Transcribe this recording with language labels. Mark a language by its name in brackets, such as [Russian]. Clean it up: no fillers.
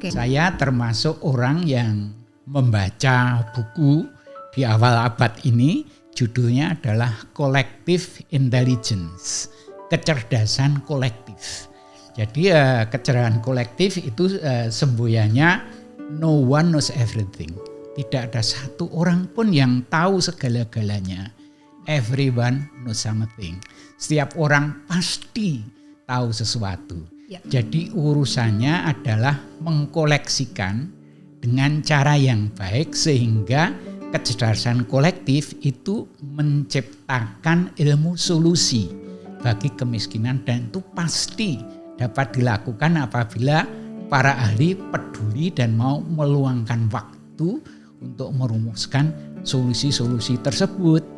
[Indonesian] Saya termasuk orang yang membaca buku di awal abad ini, judulnya adalah Collective Intelligence, kecerdasan kolektif. Jadi kecerdasan kolektif itu semboyannya [English] no one knows everything. [Indonesian] Tidak ada satu orang pun yang tahu segala-galanya. [English] Everyone knows something. [Indonesian] Setiap orang pasti tahu sesuatu. Jadi urusannya adalah mengkoleksikan dengan cara yang baik sehingga kecerdasan kolektif itu menciptakan ilmu solusi bagi kemiskinan, dan itu pasti dapat dilakukan apabila para ahli peduli dan mau meluangkan waktu untuk merumuskan solusi-solusi tersebut.